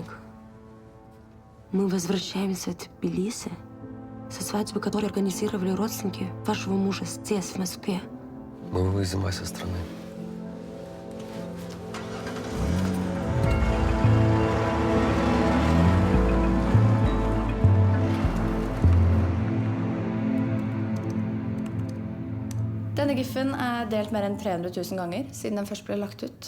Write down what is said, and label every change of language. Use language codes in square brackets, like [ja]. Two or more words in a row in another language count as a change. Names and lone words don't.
[ru] Мы возвращаемся в Тбилиси со свадьбы, которую организировали родственники вашего мужа здесь, в Москве. Мы вывезем вас из страны. [no] Denne giffen delt mer enn 300 000 ganger siden den først ble lagt ut.